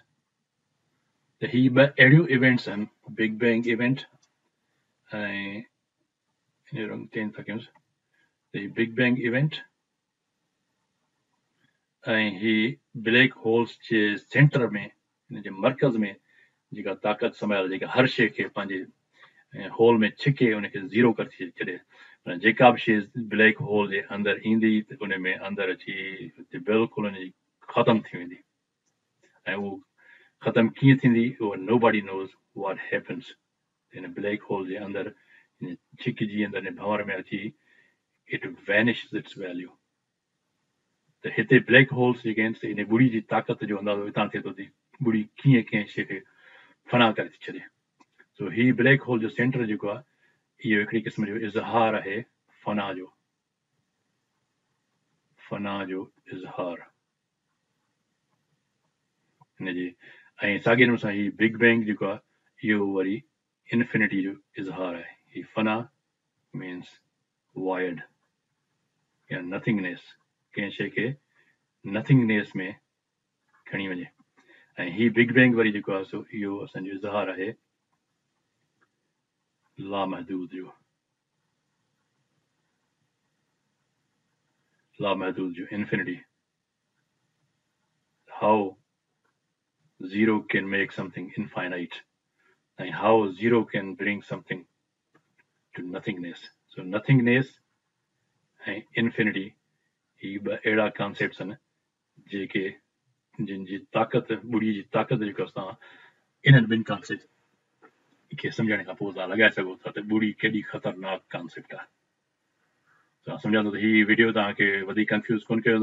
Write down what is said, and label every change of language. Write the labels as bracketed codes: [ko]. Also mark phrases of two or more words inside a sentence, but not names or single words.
[en] The edu events and Big Bang event. In around 10 seconds. The Big Bang event. [sd] ही ब्लैक होल्स जे सेंटर में इन जे मर्कज़ में जेका ताक़त संभाल जेका हर शइ खे पंहिंजे होल में छिके उनखे ज़ीरो करे छॾे जेका बि शइ ब्लैक होल जे अंदरि ईंदी त उन में अंदरि अची बिल्कुलु उनजी ख़तम थी वेंदी ऐं उहो ख़तम कीअं थींदी उहो [en] nobody knows what happens [sd] इन ब्लैक होल जे अंदरि छिकिजी अंदरि भंवर में अची [en] it vanishes its value. [sd] त हिते ब्लैक होल्स जेके आहिनि इन ॿुड़ी जी ताक़त जो अंदाज़ो हितां थिए थो ॿुड़ी कीअं कंहिं शइ खे फना करे थी छॾे सो ही ब्लैक होल जो सेंटर जेको आहे इहो हिकिड़ी क़िस्म जो इज़हार आहे फना जो इज़हार हिनजे ऐं साॻिए नमूने सां ही बिग बैंग जेको आहे इहो वरी इन्फिनिटी जो इज़हार आहे ही फना मीन्स वाइड या नथिंगनेस कंहिं शइ खे नथिंगनेस में खणी वञे ऐं ही बिग बैंग वरी जेको आहे सो इहो असांजो इज़हार आहे लामहदूद जो infinity. [en] How zero can make something infinite and how zero can bring something to nothingness. So nothingness and infinity [sd] ही ॿ अहिड़ा कॉन्सेप्ट्स आहिनि जेके जिन जी ताक़त ॿुड़ी जी ताक़त जेको असां इन्हनि ॿिनि कॉन्सेप्ट खे सम्झण खां पोइ तव्हां लॻाए सघो था त ॿुड़ी केॾी ख़तरनाक कॉन्सेप्ट आहे तव्हां सम्झा थो त हीअ वीडियो तव्हांखे वधीक कंफ्यूज़ कोन कयो